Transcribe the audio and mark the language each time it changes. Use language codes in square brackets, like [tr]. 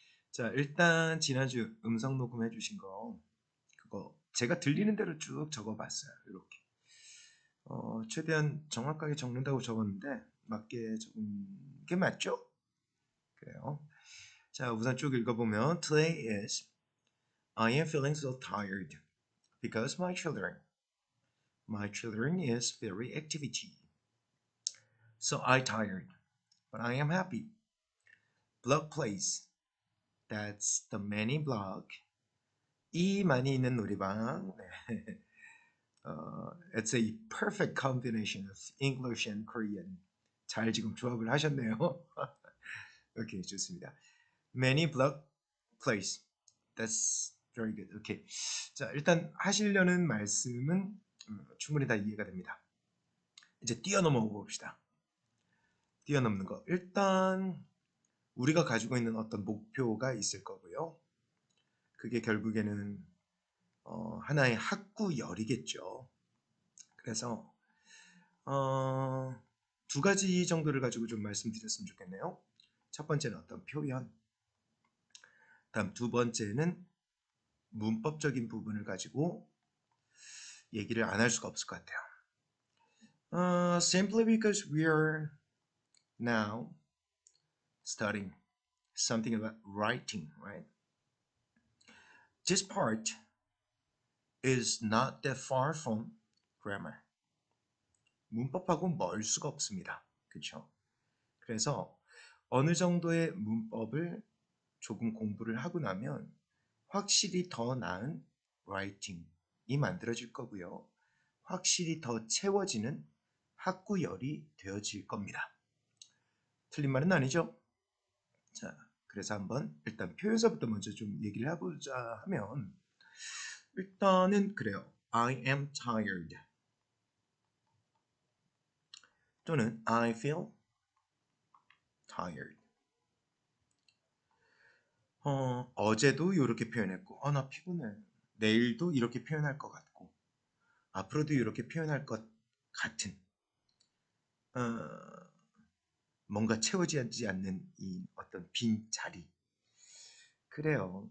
[ko] 자, 일단 지난주 음성 녹음해 주신 거 그거 제가 들리는 대로 쭉 적어봤어요. 이렇게 최대한 정확하게 적는다고 적었는데 맞게 적은 게 맞죠? 그래요. 자, 우선 쭉 읽어보면 [en] Today is I am feeling so tired because my children is very activity. So I tired, but I am happy. Block place. That's the many block. [ko] 이 많이 있는 놀이방. 네. [en] It's a perfect combination of English and Korean. [ko] 잘 지금 조합을 하셨네요. 오케이, 좋습니다. [en] Many block place. That's very good. 오케이. [ko] 자, 일단 하시려는 말씀은 충분히 다 이해가 됩니다. 이제 뛰어넘어 봅시다. 뛰어넘는 거. 일단 우리가 가지고 있는 어떤 목표가 있을 거고요. 그게 결국에는 하나의 학구열이겠죠. 그래서 두 가지 정도를 가지고 좀 말씀드렸으면 좋겠네요. 첫 번째는 어떤 표현, 다음 두 번째는 문법적인 부분을 가지고 얘기를 안 할 수가 없을 것 같아요. [en] Simply because we are now studying something about writing, right? This part is not that far from grammar. [ko] 문법하고 멀 수가 없습니다. 그렇죠? 그래서 어느 정도의 문법을 조금 공부를 하고 나면 확실히 더 나은 라이팅이 만들어질 거고요. 확실히 더 채워지는 학구열이 되어질 겁니다. 틀린 말은 아니죠? 자, 그래서 한번 일단 표현서부터 먼저 좀 얘기를 해보자 하면 일단은 그래요. [en] I am tired 또는 I feel tired. [ko] 어제도 이렇게 표현했고, 나 피곤해. 내일도 이렇게 표현할 것 같고, 앞으로도 이렇게 표현할 것 같은, 어, 뭔가 채워지지 않는 이 어떤 빈 자리. 그래요.